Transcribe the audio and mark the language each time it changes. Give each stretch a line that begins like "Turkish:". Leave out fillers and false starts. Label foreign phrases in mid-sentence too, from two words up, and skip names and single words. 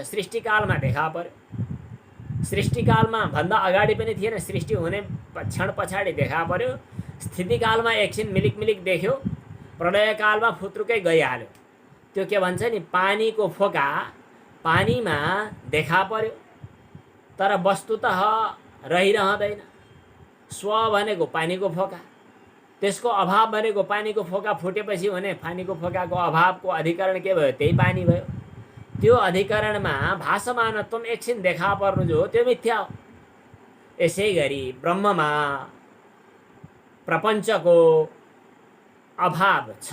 Nepali: सृष्टिकालमा देखा पर्यो। सृष्टिकालमा भन्दा अगाडि पनि थिएन, सृष्टि हुने क्षण पछाडि देखा पर्यो। स्थितिकालमा एकछिन मिलिक मिलिक देख्यो, प्रलयकालमा फुत्रुकै गइहाल्यो। त्यो के भन्छ नि, पानीको फोका पानीमा देखा पर्यो तर वस्तुतः रहिरहँदैन। स्व भनेको पानीको फोका, त्यसको अभाव भनेको पानीको फोका फुटेपछि हुने पानीको फोकाको अभावको अधिकरण के भयो? त्यही पानी भयो। त्यो अधिकरणमा भासमानत्व एकछिन देखा पर्नु जो हो त्यो मिथ्या हो। यसै गरी ब्रह्ममा प्रपञ्चको अभाव छ।